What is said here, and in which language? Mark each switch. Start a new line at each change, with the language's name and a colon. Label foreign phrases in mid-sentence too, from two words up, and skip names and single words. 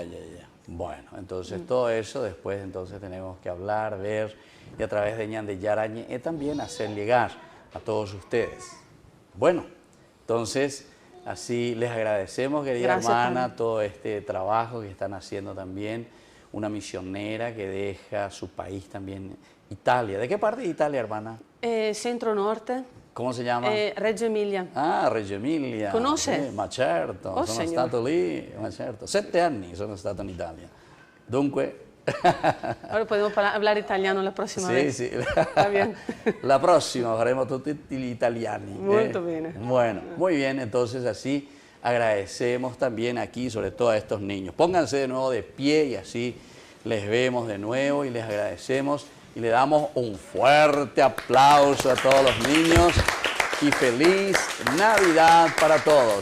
Spanish: Bueno, entonces todo eso después entonces tenemos que hablar, ver, y a través de Ñande Yarañé también hacer llegar a todos ustedes. Bueno, entonces así les agradecemos, querida hermana, todo este trabajo que están haciendo también. Una misionera que deja su país también, Italia. ¿De qué parte de Italia, hermana? Centro-norte.
Italian: Come si chiama? Reggio Emilia. Ah, Reggio Emilia. Conosce? Ma certo, sono stato lì, ma certo. 7 anni sono stato in Italia. Dunque...
Spanish: Ahora podemos hablar italiano la próxima vez. Sí, sí. Está bien. La próxima
Italian: faremo tutti gli italiani. Molto bene.
Spanish: Bueno, muy bien, entonces así agradecemos también aquí, sobre todo a estos niños. Pónganse de nuevo de pie y así les vemos de nuevo y les agradecemos y le damos un fuerte aplauso a todos los niños y feliz Navidad para todos.